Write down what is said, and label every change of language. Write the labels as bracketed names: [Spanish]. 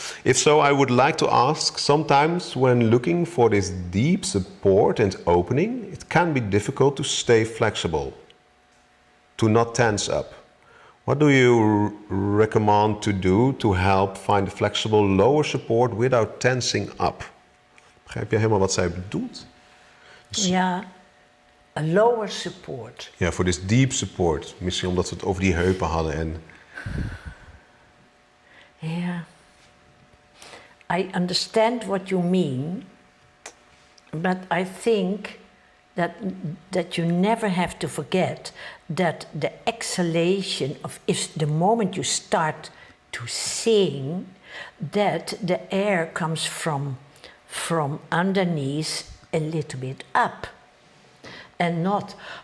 [English] If so, I would like to ask, sometimes when looking for this deep support and opening, it can be difficult to stay flexible, to not tense up. What do you recommend to do to help find a flexible lower support without tensing up? [Dutch] Begrijp je helemaal wat zij bedoelt? [English] Ja, a lower support. [Dutch] Ja, voor [English] this deep support. [Dutch] Misschien omdat we het over die heupen hadden en... Ja. [English] I understand what you mean, but I think that you never have to forget that the exhalation of if the moment you start to sing, that the air comes from underneath a little bit up, and not.